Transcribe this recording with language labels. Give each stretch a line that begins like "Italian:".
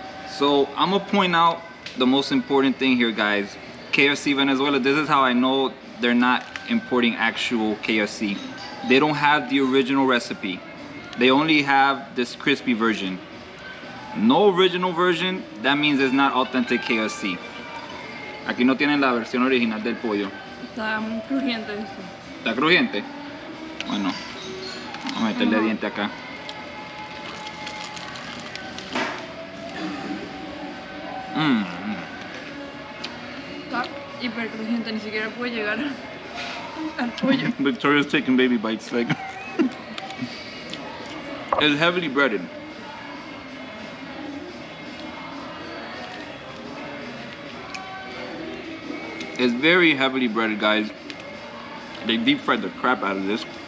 English: So, I'm gonna point out the most important thing here, guys. KFC Venezuela, this is how I know they're not importing actual KFC. They don't have the original recipe. They only have this crispy version. No original version, that means it's not authentic KFC.
Spanish: Aquí no tienen la versión original del pollo. Está muy crujiente eso. ¿Está crujiente? Bueno, vamos a meterle diente acá. Está hiper crujiente, ni siquiera puede llegar al pollo.
English: Victoria's taking baby bites, like. It's heavily breaded. It's very heavily breaded, guys. They deep fried the crap out of this.